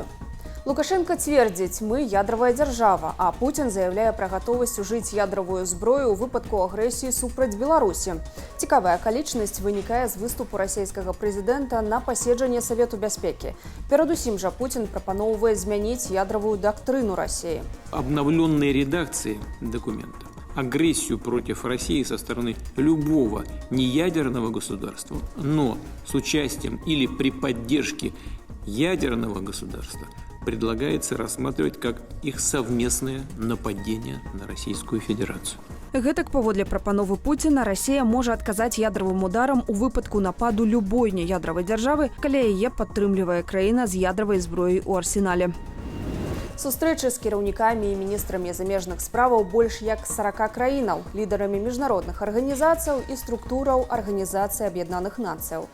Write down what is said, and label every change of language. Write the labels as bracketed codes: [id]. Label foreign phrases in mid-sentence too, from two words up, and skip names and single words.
[be] Лукашенко цвердзіць, мы ядравая дзяржава, а Путін заявляе пра гатовасць ужыць ядравую зброю ў выпадку агрэсіі супраць Беларусі. Цікавая акалічнасць вынікае з выступу расійскага прэзідэнта на паседжанні Савету бяспекі. Перадусім жа Путін прапаноўвае змяніць ядравую дактрыну России. [ru] Обновленные редакции документа агрессию против России со стороны любого неядерного государства, но с участием или при поддержке ядерного государства предлагается рассматривать как их совместное нападение на Российскую Федерацию. [be] Гэтак паводле прапановы Пуціна Расія можа адказаць ядравым ударам у выпадку нападу любой неядравай дзяржавы, калі яе падтрымлівае краіна з ядравай зброяй у арсенале. Сустрэчы з кіраўнікамі і міністрамі замежных справаў больш як 40 краінаў, лідарамі міжнародных арганізацыяў і структураў Арганізацыі Аб'яднаных Нацыяў.